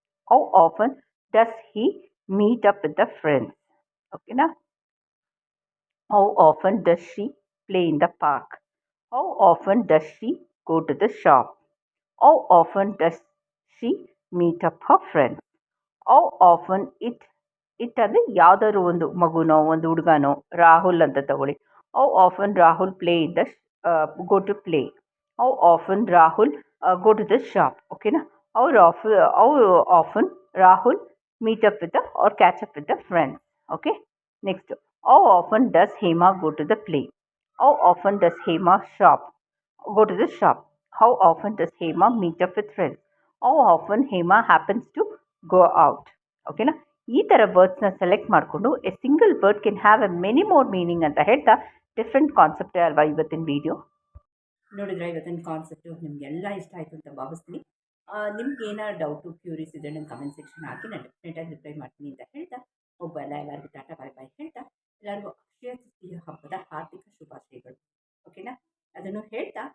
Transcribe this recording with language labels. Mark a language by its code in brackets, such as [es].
[en] How often does he meet up with the friends? ಓಕೆನಾ? How often does she play in the park? How often does she go to the shop? How often does she meet up her friends? How often it [kn] ಅಂದರೆ ಯಾವುದಾದ್ರು ಒಂದು ಮಗುನೋ ಒಂದು ಹುಡುಗನೋ, ರಾಹುಲ್ ಅಂತ ತಗೊಳ್ಳಿ. [en] How often Rahul play in the go to play? How often Rahul go to the shop? ಓಕೆನಾ? How often Rahul meet up with the or catch up with the friends? Okay. Next, how often does Hema go to the play? How often does Hema go to the shop? How often does Hema meet up with friends? How often Hema happens to go out? [kn] ಓಕೆನಾ? ಈ ಥರ ವರ್ಡ್ಸ್ನ select ಮಾಡಿಕೊಂಡು [en] a single word can have a many more meaning [kn] ಅಂತ ಹೇಳ್ತಾ different ಕಾನ್ಸೆಪ್ಟೇ ಅಲ್ವಾ ಇವತ್ತಿನ video. ನೋಡಿದ್ರೆ ಇವತ್ತಿನ ಕಾನ್ಸೆಪ್ಟು ನಿಮಗೆಲ್ಲ ಇಷ್ಟ ಆಯಿತು ಅಂತ ಭಾವಿಸ್ತೀನಿ. ನಿಮ್ಗೆ ಏನಾದ್ರು ಡೌಟು, ಕ್ಯೂರೀಸ್ ಇದ್ದರೆ ನನ್ನ ಕಮೆಂಟ್ ಸೆಕ್ಷನ್ ಹಾಕಿ ನಾನು ಡೆಫಿನೆಟಾಗಿ ರಿಪ್ಲೈ ಮಾಡ್ತೀನಿ ಅಂತ ಹೇಳ್ತಾ ಒಬ್ಬಲ್ಲ ಎಲ್ಲರಿಗೂ ಟಾಟಾ ಬಾಯ್ ಬಾಯ್ ಹೇಳ್ತಾ ಎಲ್ಲರಿಗೂ ಅಕ್ಷಯ ತೃತೀಯ ಹಬ್ಬದ ಹಾರ್ದಿಕ ಶುಭಾಶಯಗಳು. ಓಕೆನಾ? ಅದನ್ನು ಹೇಳ್ತಾ